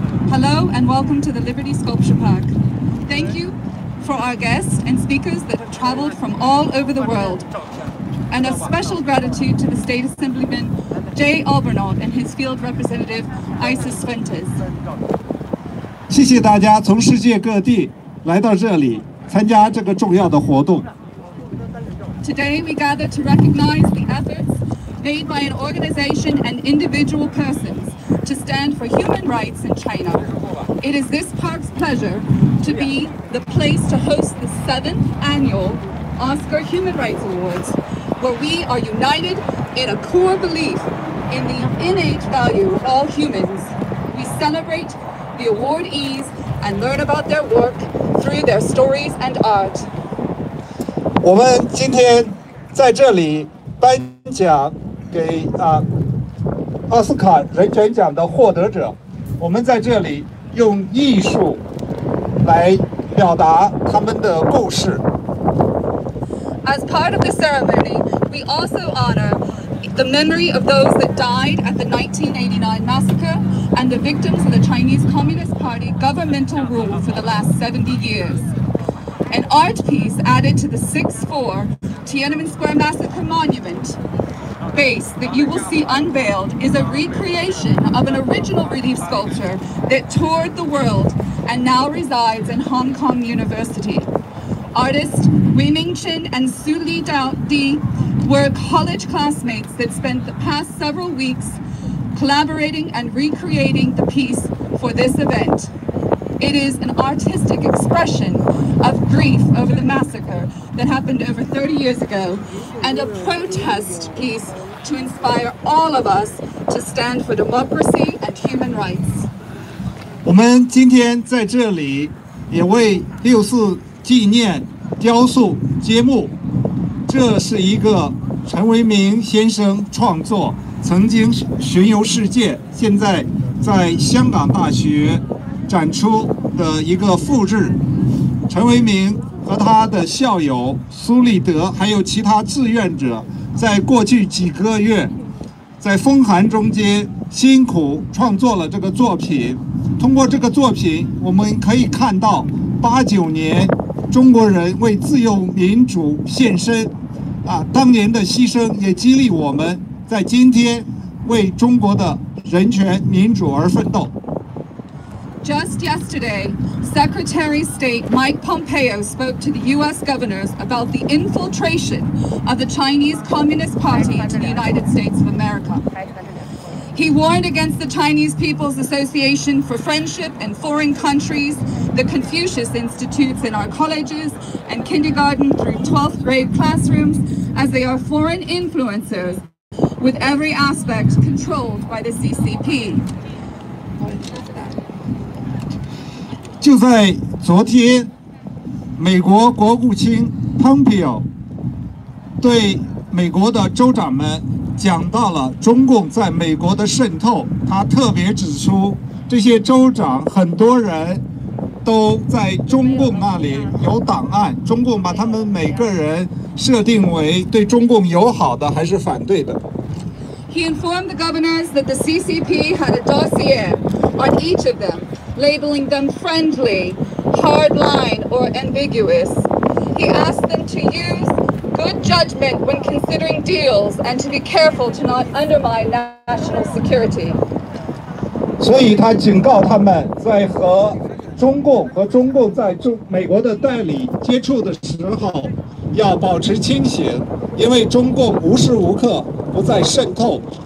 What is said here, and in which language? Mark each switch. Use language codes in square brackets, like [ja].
[en] Hello and welcome to the Liberty Sculpture Park. Thank you for our guests and speakers that have traveled from all over the world. And a special gratitude to the State Assemblyman Jay Albernaut and his field representative Isis Fuentes. [zh] 谢谢大家从世界各地来到这里参加这个重要的活动。 [en] Today we gather to recognize the efforts made by an organization and individual persons to stand for human rights in China. It is this park's pleasure to be the place to host the 7th annual Oscar Human Rights Awards, where we are united in a core belief in the innate value of all humans. We celebrate the awardees and learn about their work through their stories and art. [zh] 我们今天在这里颁奖给奥斯卡人权奖的获得者，我们在这里用艺术来表达他们的故事。 [en] As part of the ceremony, we also honor the memory of those that died at the 1989 massacre and the victims of the Chinese Communist Party governmental rule for the last 70 years. An art piece added to the 6'4" Tiananmen Square Massacre Monument base that you will see unveiled is a recreation of an original relief sculpture that toured the world and now resides in Hong Kong University. Artists Wei Ming-chen and Su Li Di were college classmates that spent the past several weeks collaborating and recreating the piece for this event. It is an artistic expression of grief over the massacre that happened over 30 years ago and a protest piece to inspire all of us to stand for democracy and human rights. [zh] 我们今天在这里也为6·4纪念雕塑揭幕。这是一个陈为民先生创作，曾经巡游世界，现在在香港大学展出的一个复制。陈为民和他的校友苏立德，还有其他志愿者，在过去几个月，在风寒中间辛苦创作了这个作品。通过这个作品，我们可以看到89年中国人为自由民主献身，当年的牺牲也激励我们在今天为中国的人权民主而奋斗。 [en] Just yesterday, Secretary of State Mike Pompeo spoke to the U.S. governors about the infiltration of the Chinese Communist Party into the United States of America. He warned against the Chinese People's Association for Friendship in foreign countries, the Confucius Institutes in our colleges and kindergarten through 12th grade classrooms, as they are foreign influencers with every aspect controlled by the CCP. [zh] 就在昨天，美国国务卿 Pompeo 对美国的州长们讲到了中共在美国的渗透。他特别指出，这些州长很多人都在中共那里有档案，中共把他们每个人设定为对中共友好的还是反对的。 [en] He informed the governors that the CCP had a dossier on each of them, labeling them friendly, hardline, or ambiguous. He asked them to use good judgment when considering deals and to be careful to not undermine national security. [zh] 所以他警告他们，在和中共在美国的代理接触的时候，要保持清醒，因为中共无时无刻不在渗透。